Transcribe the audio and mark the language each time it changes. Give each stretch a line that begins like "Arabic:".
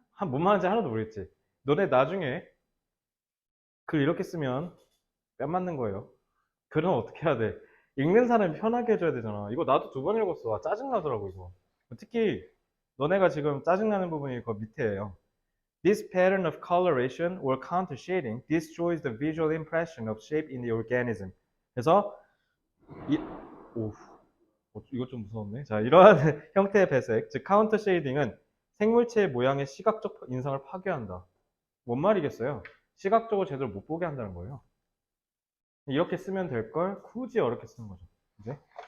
Korean: 뭔 말인지 하나도 모르겠지. 너네 나중에 글 이렇게 쓰면 뺨 맞는 거예요. 글은 어떻게 해야 돼? 읽는 사람이 편하게 해줘야 되잖아. 이거 나도 2번 읽었어. 짜증나더라고, 이거. 특히 너네가 지금 짜증나는 부분이 그 밑에예요.
English: This pattern of coloration or counter shading destroys the visual impression of shape in the organism.
Korean: 그래서 이거 좀 무서웠네. 자, 이러한 형태의 배색, 즉 카운터 쉐이딩은 생물체의 모양의 시각적 인상을 파괴한다. 뭔 말이겠어요? 시각적으로 제대로 못 보게 한다는 거예요. 이렇게 쓰면 될 걸 굳이 어렵게 쓰는 거죠. 이제.